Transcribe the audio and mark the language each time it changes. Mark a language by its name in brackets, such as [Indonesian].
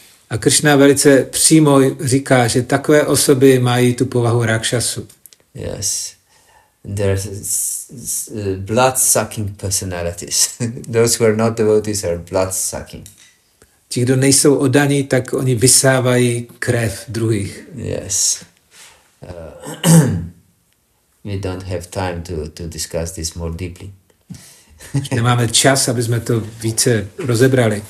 [Czech] A Krishna velice přímo říká, že takové osoby mají tu povahu Rakshasu. [English] Yes. There's blood-sucking personalities. Those who are not devotees are blood-sucking. [Czech] Ti, kdo nejsou oddaní, tak oni vysávají krev druhých. [English] Yes. We don't have time to discuss this more deeply. [Czech] Nemáme čas, aby jsme to více rozebrali.